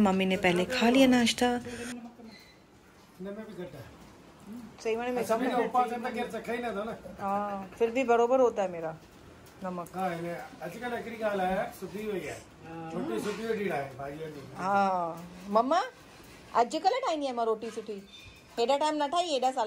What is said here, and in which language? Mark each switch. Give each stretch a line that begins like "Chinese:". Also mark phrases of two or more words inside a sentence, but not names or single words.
Hindi: मम्मी ने पहले खा लिया नाश्ता। सही माने में कम है, हाँ फिर भी बरोबर होता है मेरा नमक।
Sindhi: हाँ मम्मा अॼुकल्ह ठाहींदी आहियां मां रोटी सुठी, हेॾा टाइम न ठाही, हेॾा साल।